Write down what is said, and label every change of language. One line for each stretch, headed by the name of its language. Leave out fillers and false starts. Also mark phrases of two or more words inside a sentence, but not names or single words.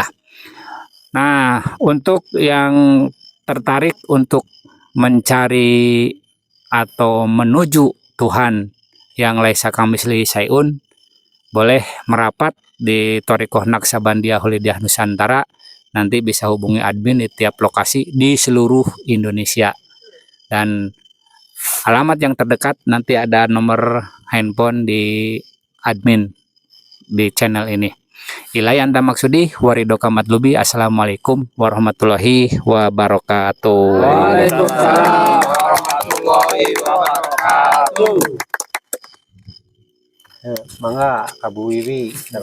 Indonesian: Nah, untuk yang tertarik untuk mencari atau menuju Tuhan yang
Arabic: ليس كمثله شيء,
Indonesian: boleh merapat di Thariqah Naqsabandiyah Hulidiyah Nusantara. Nanti bisa hubungi admin di tiap lokasi di seluruh Indonesia. Dan alamat yang terdekat nanti ada nomor handphone di admin di channel ini.
Arabic: إلهي أنت مقصودي ورضاك مطلوبي. السلام عليكم ورحمة الله وبركاته. وعليكم السلام ورحمة الله وبركاته. Mangga Kabu Wiwi.